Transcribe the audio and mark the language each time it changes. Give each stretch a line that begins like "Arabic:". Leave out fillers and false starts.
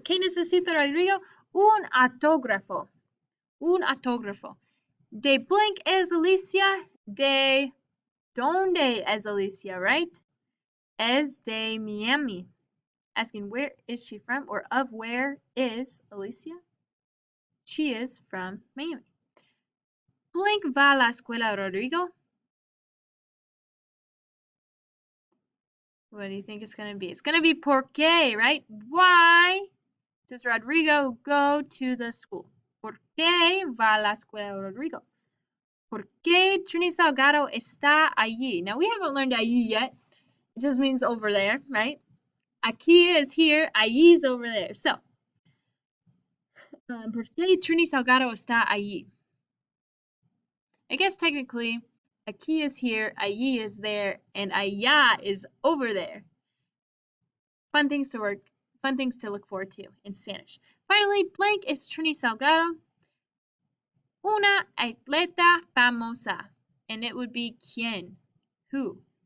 Spanish: ¿Qué necesita Rodrigo? Un autógrafo. Un autógrafo. De blank es Alicia. De donde es Alicia, right? Es de Miami.
English: Asking where is she from or of where is Alicia? She is from Miami.
Spanish: Blank va a la escuela Rodrigo.
English: What do you think it's going to be? It's going to be por qué, right? Why does Rodrigo go to the school?
Spanish: ¿Por qué va a la escuela Rodrigo? ¿Por qué Trini Salgado está allí?
English: Now, we haven't learned allí yet. It just means over there, right? Aquí is here, allí is over there.
Spanish: So, ¿por qué Trini Salgado está allí?
English: I guess technically, aquí is here, allí is there, and allá is over there. Fun things to look forward to in Spanish. Finally, blank is Trini Salgado,
Spanish: una atleta famosa,
English: and it would be quién, who.